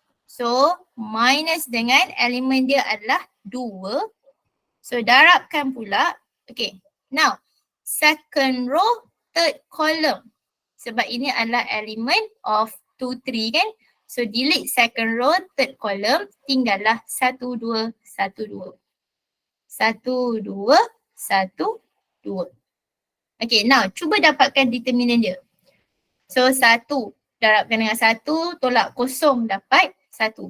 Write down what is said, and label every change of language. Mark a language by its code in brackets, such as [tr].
[ms] So minus dengan elemen dia adalah 2. So darabkan pula. Okay. [en] Now second row, third column. [ms] Sebab ini adalah elemen of 2, 3 kan. [en] So delete second row, third column. [ms] Tinggallah 1, 2, 1, 2. 1, 2, 1, 2. Okay, now cuba dapatkan determinant dia. So 1 darabkan dengan 1, tolak kosong dapat 1.